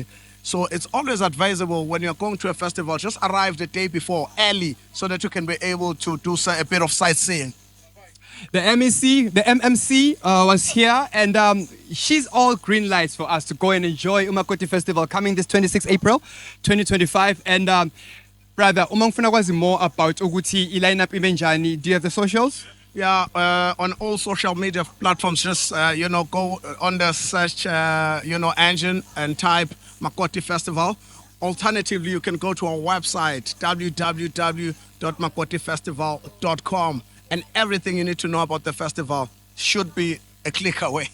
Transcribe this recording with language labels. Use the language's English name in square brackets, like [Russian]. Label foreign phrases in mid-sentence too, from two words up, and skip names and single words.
[English] So it's always advisable when you're going to a festival, just arrive the day before, early, so that you can be able to do a bit of sightseeing. The MMC was here, and she's all green lights for us to go and enjoy Umakoti Festival coming this 26 April 2025. And brother, [Zulu] umangfuna kwazi [English] more about [Zulu] ukuthi lineup ibenjani. [English] Do you have the socials? Yeah, on all social media platforms, just, go on the search, engine and type Makoti Festival. Alternatively, you can go to our website, www.makotifestival.com, and everything you need to know about the festival should be a click away.